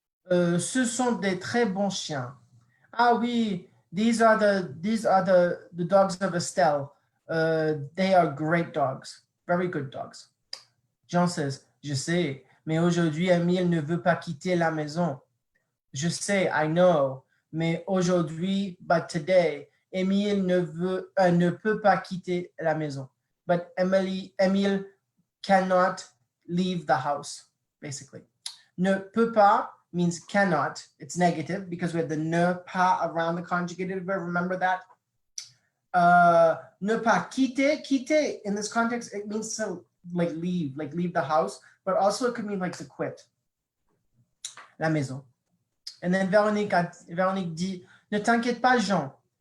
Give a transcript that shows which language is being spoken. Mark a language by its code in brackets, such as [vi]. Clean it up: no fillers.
[fr] Ce sont des très bons chiens. Ah oui, [en] these are the dogs of Estelle. They are great dogs, very good dogs. Jean says, [fr] je sais, mais aujourd'hui, Émile ne veut pas quitter la maison. Je sais, [en] I know, [fr] mais aujourd'hui, [en] but today, [fr] Émile ne peut pas quitter la maison. [en] But Émile cannot leave the house, basically. Ne peut pas means cannot. It's negative because we have the ne pas around the conjugated verb. Remember that? [fr] Ne pas quitter. [en] Quitter in this context, it means to leave the house, but also it could mean to quit. [fr] La maison. [en] And then [fr] Véronique dit, ne t'inquiète pas, Jean.